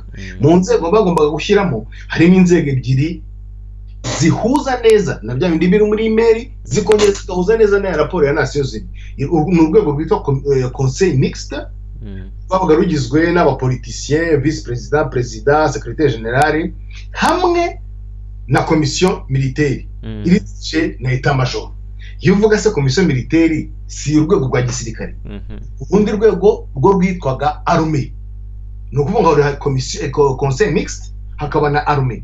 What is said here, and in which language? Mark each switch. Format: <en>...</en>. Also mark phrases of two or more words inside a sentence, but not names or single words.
<rw>Mu nzego bagombaga gushyiramo harimo inzego ebyiri zihuza neza na bya bindi biri muri email, zikongera zikahuza neza na raporo ya Nations Unies. Ni urwego rwitwa Conseil Mixte, babaga rugizwe n'abapoliticiens,</rw> <fr>vice president, president, secrétaire général,</fr> <rw>hamwe na</rw> <fr>commission militaire</fr> <rw>irice na</rw> <fr>état major.</fr> <rw>Iyo uvuga se</rw> <fr>commission militaire</fr> <rw>si urwego rwa gisirikare, ubundi rwego rwo rwitwaga armée. Ni ukuvuga ngo commission Conseil Mixte hakaba na armée.</rw>